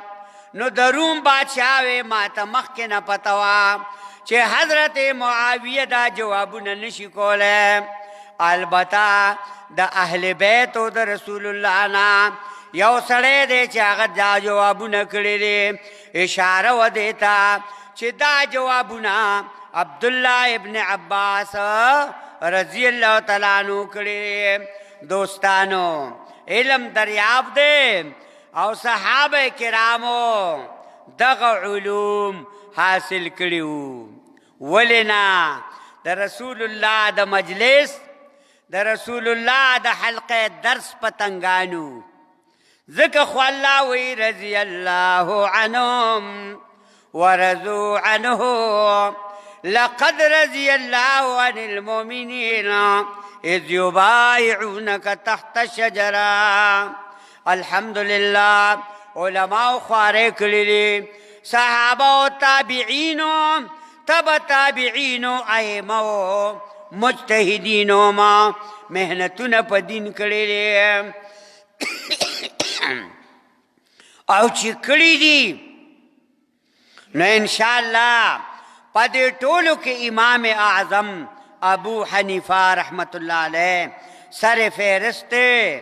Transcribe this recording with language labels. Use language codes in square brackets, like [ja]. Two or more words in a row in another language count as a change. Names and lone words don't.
[ps] نو د روم بادشاه وې ما ته مخکې نه پته وه چې حضرت معاویه دا جوابونه نشي کولی. البته د اهل بیتو د رسول الله نه یو سړی دی چې هغه دا جوابونه کړي دي. اشاره و دیتا چې دا جوابونه عبدالله ابن عباس [ar] رضی اللہ تعالیٰ عنہ [ps] کړي. دوستانو علم دریاب دی او صحابه کرامو دغه علوم حاصل کړي. ولې نه د رسول الله د مجلس د رسول الله د حلقه درس پتنګانو. ذکر خو الله وی [ar] رضی الله عنهم ورضوا عنه لقد رضي الله عن المؤمنين اذ يبايعونك تحت الشجرة. [ps] الحمدلله علماء خواره کړي دي صحابه او تابعینو تبع تابعینو ائمه مجتهدینو ما مهنتونه په دین کړي دي او چې کړي دي نو انشاءالله په دې ټولو کې امام اعظم ابو حنیفه [ar] رحمت الله علیه [ps] سر فهرست دی.